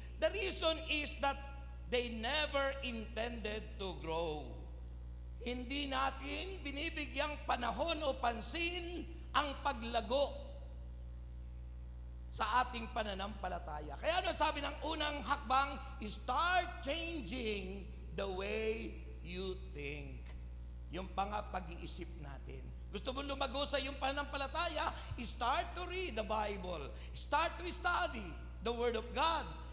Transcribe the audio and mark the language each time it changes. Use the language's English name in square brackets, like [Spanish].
[English] The reason is that they never intended to grow. [Filipino] Hindi natin binibigyang panahon o pansin ang paglago sa ating pananampalataya. Kaya ano sabi ng unang hakbang? [English] Start changing the way you think. [Filipino] Yung pag-iisip natin. Gusto mo lumago sa iyong pananampalataya? [English] Start to read the Bible. Start to study the Word of God.